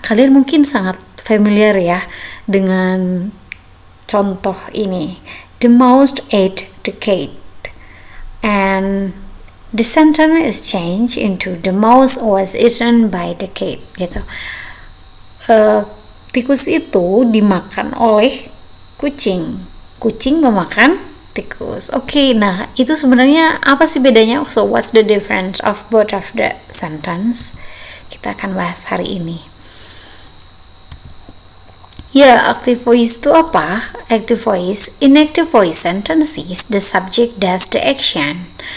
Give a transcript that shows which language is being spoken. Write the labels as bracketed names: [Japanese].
[Indonesian] Kalian mungkin sangat familiar ya dengan contoh ini. [English] The mouse ate the cat, and the sentence is changed into the mouse was eaten by the cat. [Indonesian] Gitu. Tikus itu dimakan oleh kucing. Kucing memakan tikus. Oke, nah itu sebenarnya apa sih bedanya? [English] So what's the difference of both of the sentence? [Indonesian] Kita akan bahas hari ini. [English] Ya, active voice [Indonesian] itu apa? [English] Active voice, in active voice sentences, the subject does the action.